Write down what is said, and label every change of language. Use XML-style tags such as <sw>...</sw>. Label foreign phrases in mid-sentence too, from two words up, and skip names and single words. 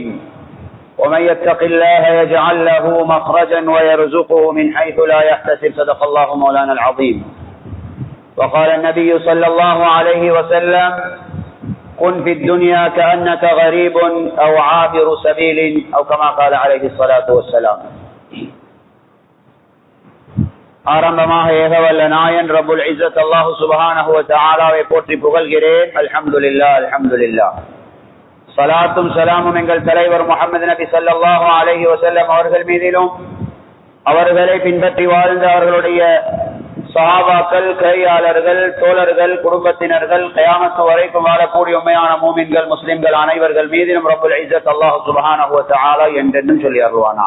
<ar>ومن يتق الله يجعل له مخرجا ويرزقه من حيث لا يحتسب. صدق الله مولانا العظيم. وقال النبي صلى الله عليه وسلم: كن في الدنيا كأنك غريب أو عابر سبيل، أو كما قال عليه الصلاة والسلام.</ar> <ta>ஆரம்பமாக ஏகவல்ல நாயன்</ta> <ar>رب العزة الله سبحانه وتعالى</ar> <ta>போற்றி புகழ்கிறேன்.</ta> <ar>الحمد لله الحمد لله.</ar> <ta>ஸலாத்தும் ஸலாமும் எங்கள் தலைவர் முஹம்மது நபி</ta> <ar>صلى الله عليه وسلم</ar> <ta>அவர்கள் மீதிலும், அவர்களை பின்பற்றி வாழ்ந்த அவர்களுடைய சஹாபாக்கள், கையாளர்கள், தோழர்கள், குடும்பத்தினர்கள், கியாமத் வரைக்கும் வாழக்கூடிய உண்மையான மூமின்கள், முஸ்லிம்கள் அனைவர்கள் மீதிலும்</ta> <ar>رب العزة الله سبحانه وتعالى</ar> <ta>என்றென்றும் சொல்லி அருள்வானா.</ta>